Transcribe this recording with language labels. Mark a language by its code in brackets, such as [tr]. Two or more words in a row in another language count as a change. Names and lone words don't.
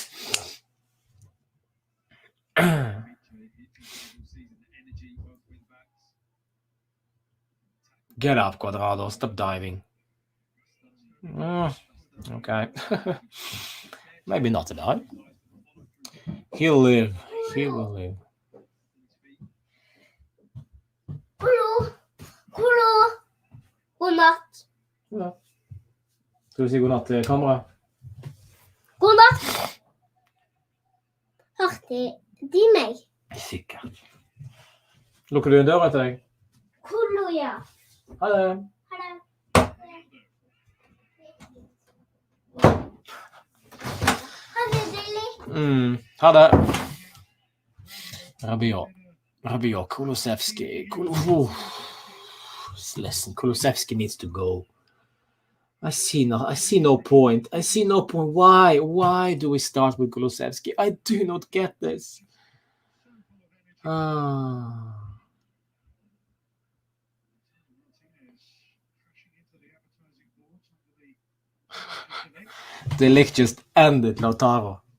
[en] Get up, Quadrado. Stop diving. Okay. Maybe not a dive. He'll live. He will live. [no] Kulu. God natt. Ja. Skal du si god natt til kamera? God natt. Hørte de meg? Sikkert. Lukker du en dør etter deg? Kulu, ja. Ha det. Ha det. Ha det, Lily. Ha det. Rabiot, Kulusevski. [en] Listen, Kulusevski needs to go. I see no point. Why do we start with Kulusevski? I do not get this. The lick just ended, Lautaro.